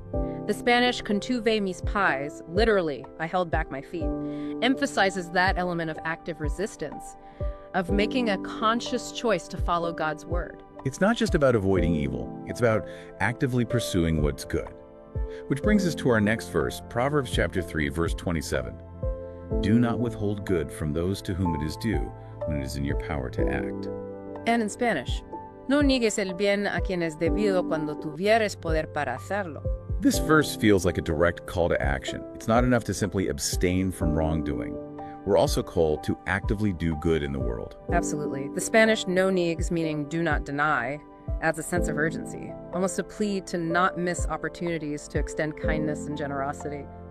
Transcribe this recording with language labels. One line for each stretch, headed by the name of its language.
English: The Spanish
Spanish: contuve mis pies,
English: literally, I held back my feet, emphasizes that element of active resistance, of making a conscious choice to follow God's word. It's not just about avoiding evil, it's about actively pursuing what's good. Which brings us to our next verse, Proverbs chapter 3, verse 27. Do not withhold good from those to whom it is due when it is in your power to act. And in Spanish,
Spanish: no niegues el bien a quien es debido cuando tuvieres poder para hacerlo.
English: This verse feels like a direct call to action. It's not enough to simply abstain from wrongdoing. We're also called to actively do good in the world. Absolutely. The Spanish
Spanish: no niegues,
English: meaning do not deny, adds a sense of urgency, almost a plea to not miss opportunities to extend kindness and generosity.